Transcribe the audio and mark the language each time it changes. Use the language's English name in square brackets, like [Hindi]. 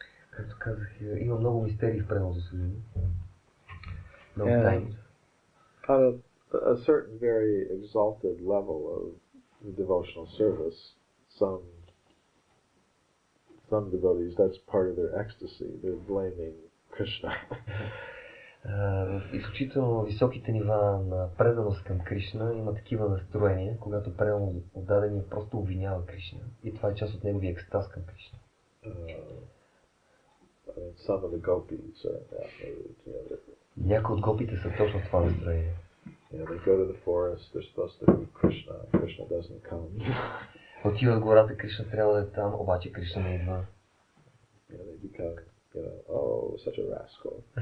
[Bulgarian] Както казах, има много мистерии в преданното служение. Много тайни. [English] At a certain very exalted level of devotional service, some devotees, that's part of their ecstasy. They're blaming Krishna. [Bulgarian] В изключително високите нива на преданост към Кришна има такива настроения, когато предано отдадения просто обвинява Кришна. И това е част от неговия екстаз към Кришна. [English] Some of the gopis are in that mood. [Bulgarian] Някои от гопите са точно в това настроение. [English] They go to the forest, they're supposed to meet Krishna. Krishna doesn't come. [Bulgarian] Отиват в гората, Кришна трябва да е там, обаче Кришна не идва. [English] They become, such a rascal.